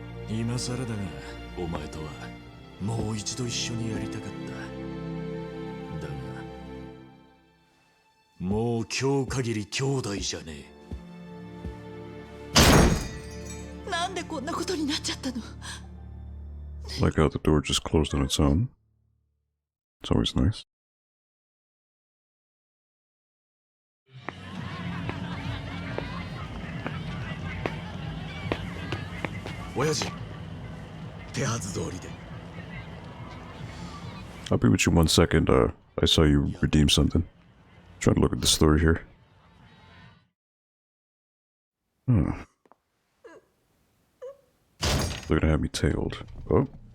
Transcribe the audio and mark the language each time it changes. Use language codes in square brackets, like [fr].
[ja] 今更だがお前とはもう一度一緒にやりたかった。だがもう今日限り兄弟じゃねえ。なんでこんなことになっちゃったの？ [en] Like how the door just closed on its own. It's always nice. [ja] Oyaji, 手はず通りで。 [en] I'll be with you 1 second. I saw you redeem something. Trying to look at the story here. Hmm. They're gonna have me tailed. Oh.